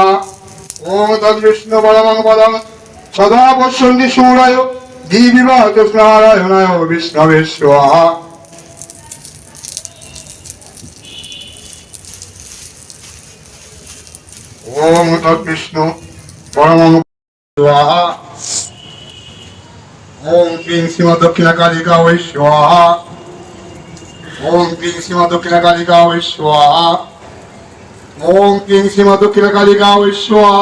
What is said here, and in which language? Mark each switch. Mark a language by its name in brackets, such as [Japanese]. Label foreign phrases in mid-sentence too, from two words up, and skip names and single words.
[Sanskrit] ওম তদ্বিষ্ণু পরমং পদং সদা পশ্যন্তি শিবরায় দিব্যবাচ নারায়ণায় বিষ্ণবে স্বাহা। ওম তদ্বিষ্ণু পরমং স্বাহা। ওম ক্লীং শ্রীমা দক্ষিণা কালিকা ওই স্বাহা। ওম ক্লীং শ্রীমা দক্ষিণা কালিকা ওই স্বাহা। ওম ক্লীং শ্রীমা দক্ষিণা কালিকা ওই স্বাহা।